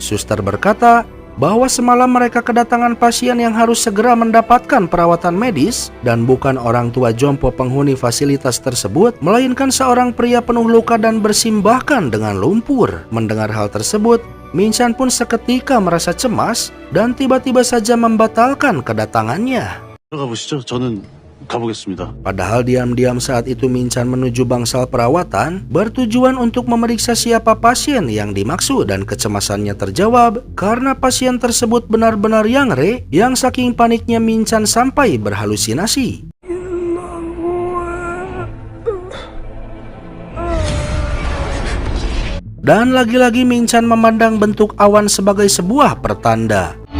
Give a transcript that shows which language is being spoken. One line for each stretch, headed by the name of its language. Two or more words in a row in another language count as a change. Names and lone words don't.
Indonesian: Suster berkata bahwa semalam mereka kedatangan pasien yang harus segera mendapatkan perawatan medis, dan bukan orang tua jompo penghuni fasilitas tersebut, melainkan seorang pria penuh luka dan bersimbahkan dengan lumpur. Mendengar hal tersebut, Min-chan pun seketika merasa cemas dan tiba-tiba saja membatalkan kedatangannya.
Korean: 들어가 보시죠. 저는 가보겠습니다.
Indonesian: Padahal diam-diam saat itu Min-chan menuju bangsal perawatan bertujuan untuk memeriksa siapa pasien yang dimaksud, dan kecemasannya terjawab karena pasien tersebut benar-benar Yang Re yang saking paniknya Min-chan sampai berhalusinasi. Dan lagi-lagi Min-chan memandang bentuk awan sebagai sebuah pertanda.